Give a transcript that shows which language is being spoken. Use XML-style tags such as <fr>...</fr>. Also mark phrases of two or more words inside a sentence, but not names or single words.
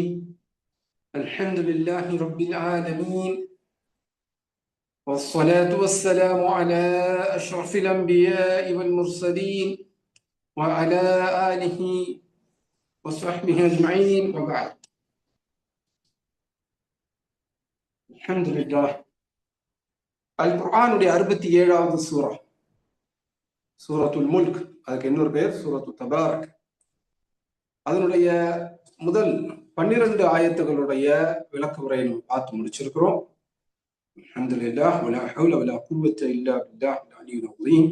<ar>الحمد لله رب العالمين، والصلاة والسلام على أشرف الأنبياء والمرسلين وعلى آله وصحبه أجمعين، وبعد. الحمد لله.</ar> <ta>القرآن 67வது சூரா, சூரத்துல் முல்க். அதுக்கு இன்னொரு பெயர் சூரத்து தபாரக். அதனுடைய முதல் 12 ஆயத்துகளுடைய விளக்க உரையை பார்த்து முடிச்சிருக்கிறோம்.</ta> <ar>الحمد لله ولا حول ولا قوة إلا بالله العلي العظيم.</ar>